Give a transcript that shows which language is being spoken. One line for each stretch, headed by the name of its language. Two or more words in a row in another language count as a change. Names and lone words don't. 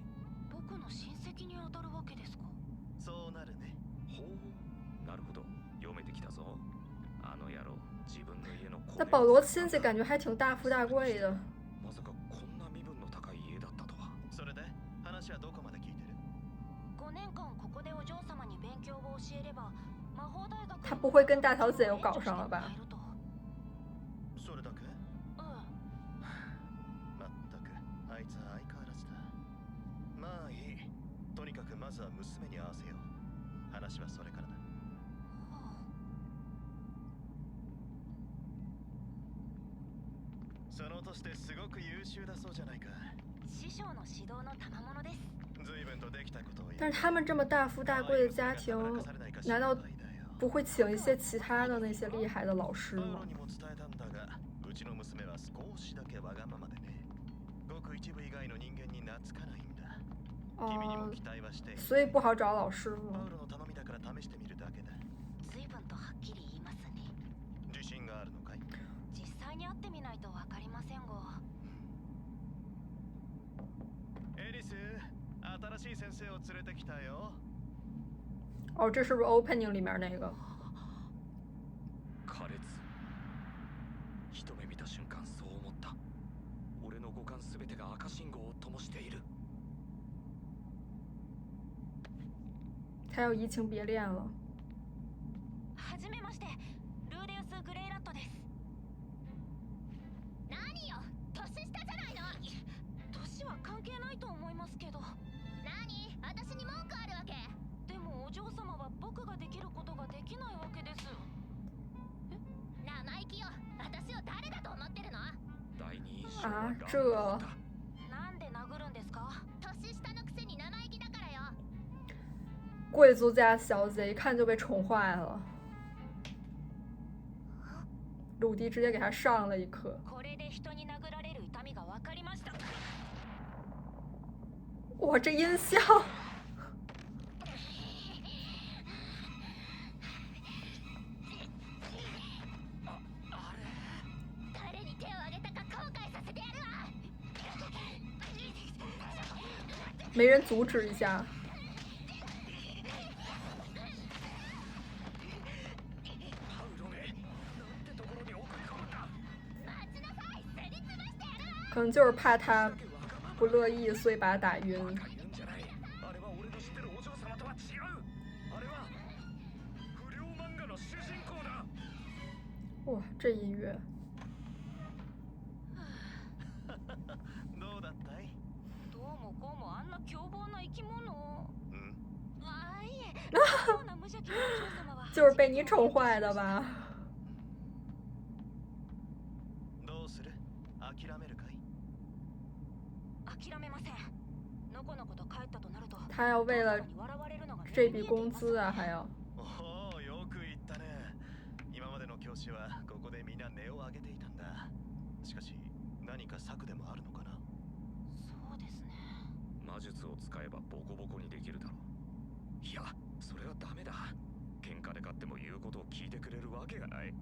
Japanese: 僕の親戚に当たるわけですか？そうなるね。ほう、なるほど。読めてきたぞ。あの野郎。
Chinese: 那保罗亲戚感觉还挺大富大贵的。
Japanese: まさかこんな身分の高い家だったとは。それで話はどこまで聞いてる？5年間ここでお嬢様に勉強を教えれば魔法大学。
Chinese: 他不会跟大小姐又搞上了吧？
Japanese: それだけ？まったくあいつは相変わらずだ。まあいい。とにかくまずは娘に会わせよう。話はそれからだ。その年ですごく優秀だそうじゃないか。師匠の指導の賜物です。随分とできたことを。
Chinese: 但是他们这么大富大贵的家庭，难道不会请一些其他的那些厉害的老师吗？
Japanese: うちの娘は少しだけわがままでね。ごく一部以外の人間に懐かないんだ。君にも期待はしている。
Chinese: 所以不好找老师吗？
Japanese: パウロの頼みだから試してみるだけだ。随分とはっきり言いますね。自信があるのかい？実際に会ってみないとわかりませんが。エリス、 新しい先生を連れてきたよ。
Chinese: 哦，这是不是 opening 里面那个？
Japanese: 苛烈。一目見た瞬間そう思った。俺の五感すべてが赤信号を灯している。
Chinese: 他要移情别恋了。
Japanese: はじめまして、ルーデウス・グレイラットです。何よ、年下じゃないの。年は関係ないと思いますけど。何、私に文句あるわけ？でもお嬢様は僕ができることができないわけです。生意気よ。私を誰だと思ってるの？
Chinese: 第二印象啊，
Japanese: は
Chinese: 这
Japanese: なんで殴るんですか？年下のくせに生意気だからよ。
Chinese: 贵族家小姐一看就被宠坏了。鲁迪直接给他上了一课。
Japanese: これで人に殴られる痛みが分かりました。
Chinese: 哇，这音效！
Japanese: 誰に手を挙げたか後悔させてやるわ。
Chinese: 没人阻止一下。可能就是怕他不乐意，所以把他打晕。哇，这音乐！
Japanese: どうだったい？どうもこうもあんな凶暴な生き物。あ、いえ。
Chinese: 就是被你宠坏的吧？
Japanese: どうする？諦めるかい？諦めません。のこのこと帰ったとなると。
Chinese: 他要为了这笔工资啊，还要。
Japanese: おお、よく言ったね。今までの教師はここでみんな音を上げていたんだ。しかし何か策でもあるのかな？そうですね。魔術を使えばボコボコにできるだろう。いや、それはダメだ。喧嘩で勝っても言うことを聞いてくれるわけがない。